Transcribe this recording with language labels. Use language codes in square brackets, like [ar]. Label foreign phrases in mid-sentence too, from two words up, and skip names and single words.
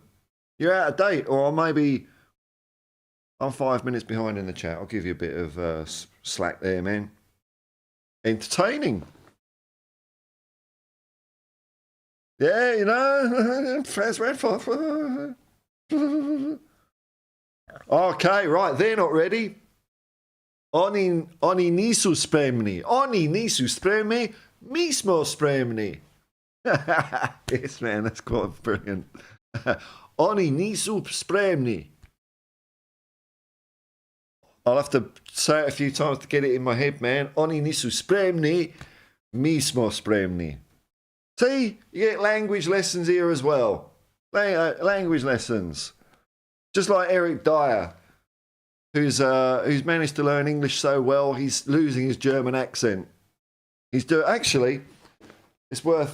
[en] You're out of date, or maybe I'm 5 minutes behind in the chat. I'll give you a bit of slack there, man. Entertaining. Yeah, you know, Fraz Redford. Okay, right, they're not ready. [hr] Oni nisu spremni. Oni nisu spremni. Mi smo spremni. [en] Yes, man, that's quite brilliant. [hr] Oni nisu spremni. [en] I'll have to say it a few times to get it in my head, man. [hr] Oni nisu spremni. Mi smo spremni. [en] See, you get language lessons here as well. Language lessons. Just like Eric Dyer, who's managed to learn English so well, he's losing his German accent. Actually, it's worth.